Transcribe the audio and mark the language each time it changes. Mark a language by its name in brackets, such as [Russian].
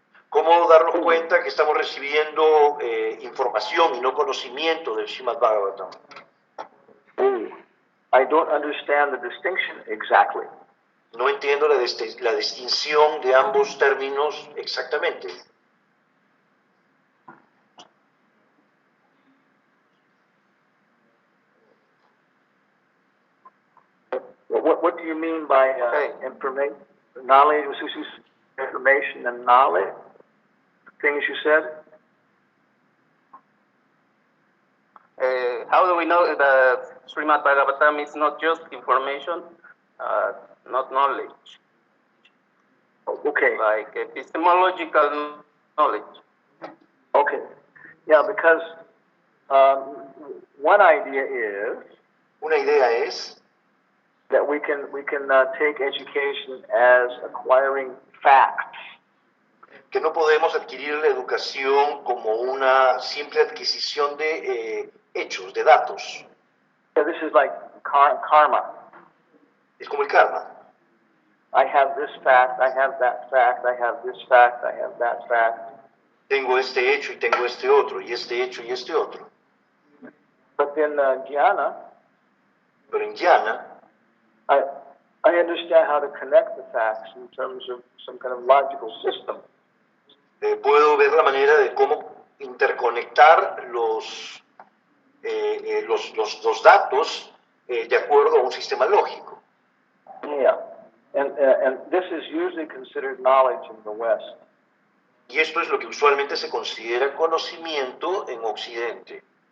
[Spanish] ¿Cómo darnos cuenta que estamos recibiendo información y no conocimiento del Srimad Bhagavatam? [English] I don't understand the distinction exactly. [Spanish] No entiendo la distinción de ambos términos exactamente. [English] What do you mean by information, knowledge, information and knowledge? Things you said? How do we know that Srimad Bhagavatam is not just information, not knowledge, Okay. like epistemological knowledge? Okay. Yeah, because one idea is [Spanish] Una idea es [English] that we can take education as acquiring facts. [Spanish] que no podemos adquirir la educación como una simple adquisición de hechos, de datos. [English] So this is like karma. [Spanish] Es como el karma. [English] I have this fact, I have that fact, I have this fact, I have that fact. [Spanish] Tengo este hecho y tengo este otro, y este hecho y este otro. [English] But then jnana, [Spanish] Pero en Jnana, [English] I understand how to connect the facts in terms of some kind of logical system. [Spanish] puedo ver la manera de cómo interconectar los datos de acuerdo a un sistema lógico. [English] Yeah. And this is usually considered knowledge in the West. [Spanish] Y esto es lo que usualmente se considera conocimiento en Occidente.